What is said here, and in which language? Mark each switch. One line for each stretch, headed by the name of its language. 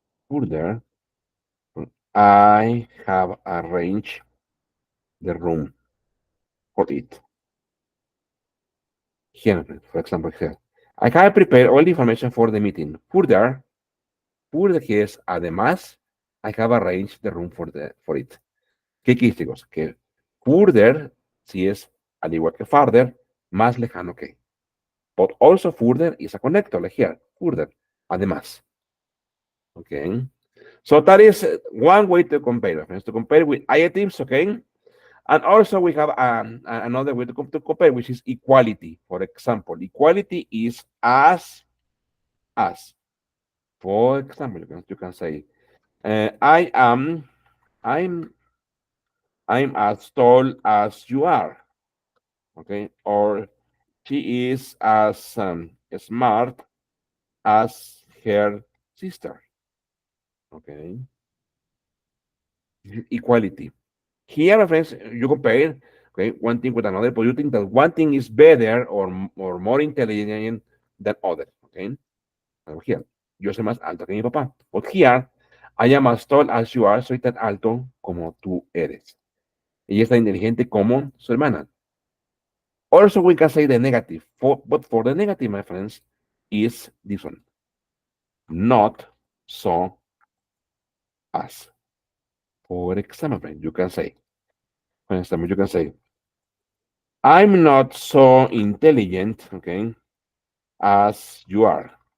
English: Further, I have arranged the room for it. Here, for example, here. I have prepared all the information for the meeting. Further here
Spanish: es además,
English: I have arranged the room for it.
Spanish: ¿Qué quiere decir, chicos? Que further, si es al igual que farther, más lejano que.
English: But also further is a connector, like here. Further, además. Okay. So that is one way to compare, friends, to compare with adjectives, okay? And also we have another way to compare, which is equality. For example, equality is as. For example, you can say, I'm I'm as tall as you are. Okay. Or she is as smart as her sister. Okay. Equality. Here, my friends, you compare, okay, one thing with another, but you think that one thing is better or more intelligent than other. Okay.
Spanish: Now here, yo soy más alto que mi papá.
English: But here, I am as tall as you are.
Spanish: Soy tan alto como tú eres. Ella es tan inteligente como su hermana.
English: Also, we can say the negative, but for the negative, my friends, is this one. Not so as. For example, you can say, for example, you can say, I'm not so intelligent, okay, as you are.